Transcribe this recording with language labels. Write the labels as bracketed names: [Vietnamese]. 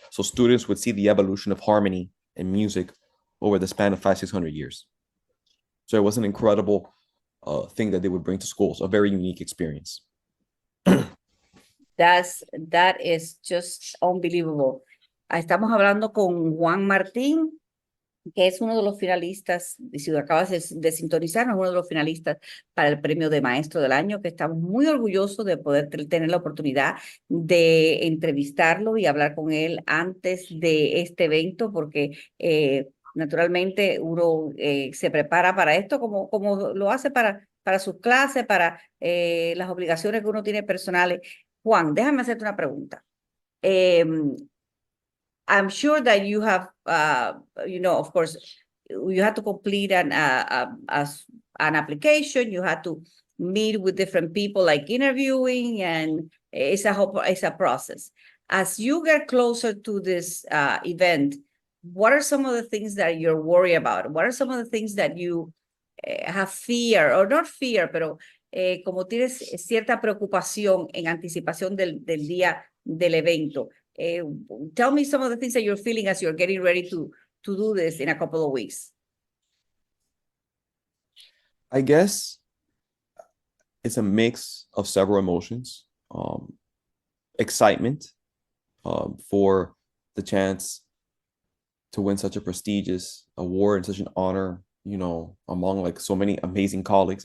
[English] So students would see the evolution of harmony and music over the span of 500-600 years. So it was an incredible thing that they would bring to schools, a very unique experience. That is just unbelievable. [Spanish] Estamos hablando con Juan Martín, que es uno de los finalistas, si acabas de sintonizarnos, uno de los finalistas para el premio de Maestro del Año, que estamos muy orgullosos de poder tener la oportunidad de entrevistarlo y hablar con él antes de este evento, porque naturalmente uno se prepara para esto como lo hace para sus clases, para las obligaciones que uno tiene personales. Juan, déjame hacerte una pregunta. [English] I'm sure that you have, of course, you had to complete an application. You had to meet with different people, like interviewing, and it's a process. As you get closer to this event, what are some of the things that you're worried about? What are some of the things that you have fear, or not fear, [Spanish] pero como tienes cierta preocupación en anticipación del día del evento? [English] Tell me some of the things that you're feeling as you're getting ready to do this in a couple of weeks. I guess it's a mix of several emotions. Excitement for the chance to win such a prestigious award and such an honor, among like so many amazing colleagues.